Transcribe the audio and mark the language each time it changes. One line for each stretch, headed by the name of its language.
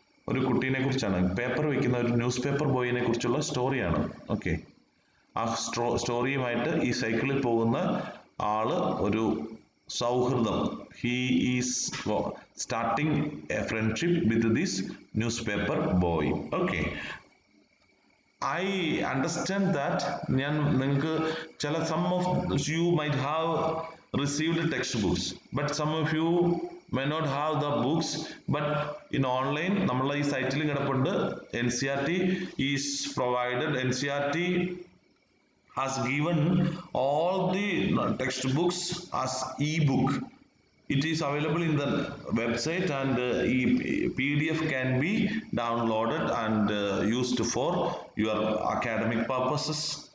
Malayalam: ഒരു കുട്ടീനെ കുറിച്ചാണ്, പേപ്പർ വയ്ക്കുന്ന ഒരു ന്യൂസ് പേപ്പർ ബോയിനെ കുറിച്ചുള്ള സ്റ്റോറിയാണ്. ഓക്കെ, ആ സ്റ്റോറിയുമായിട്ട് ഈ സൈക്കിളിൽ പോകുന്ന ആള് ഒരു സൗഹൃദം,
English: He is starting a friendship with this news paper boy. Okay, I understand that
Malayalam: നിങ്ങൾക്ക് ചില
English: some of you might have received textbooks, but some of you may not have the books. But in online
Malayalam: നമ്മളെ ഈ സൈറ്റിൽ കിടപ്പുണ്ട്.
English: NCERT is provided, NCERT has given all the textbooks as e-book. It is available in the website and PDF can be downloaded and used for your academic purposes.